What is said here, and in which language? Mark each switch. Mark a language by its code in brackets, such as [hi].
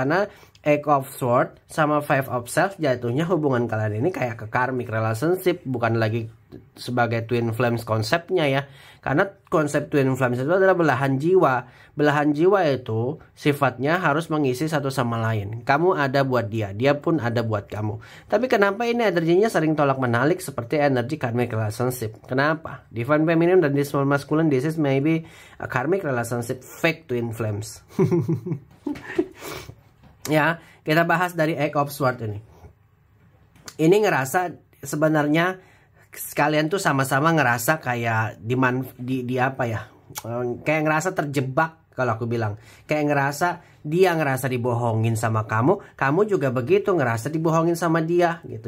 [id] Karena Eight of Swords sama Five of Self jatuhnya hubungan kalian ini kayak ke karmic relationship, bukan lagi sebagai twin flames konsepnya ya. Karena konsep twin flames itu adalah belahan jiwa. Belahan jiwa itu sifatnya harus mengisi satu sama lain. Kamu ada buat dia, dia pun ada buat kamu. Tapi kenapa ini energinya sering tolak menarik seperti energi karmic relationship? Kenapa? [en] Divine feminine dan divine masculine, this is maybe a karmic relationship, fake twin flames. [id] Ya, kita bahas dari Eight of Swords ini. Ini ngerasa sebenarnya kalian tuh sama-sama ngerasa kayak di apa ya? Kayak ngerasa terjebak kalau aku bilang. Kayak ngerasa dia ngerasa dibohongin sama kamu, kamu juga begitu ngerasa dibohongin sama dia gitu.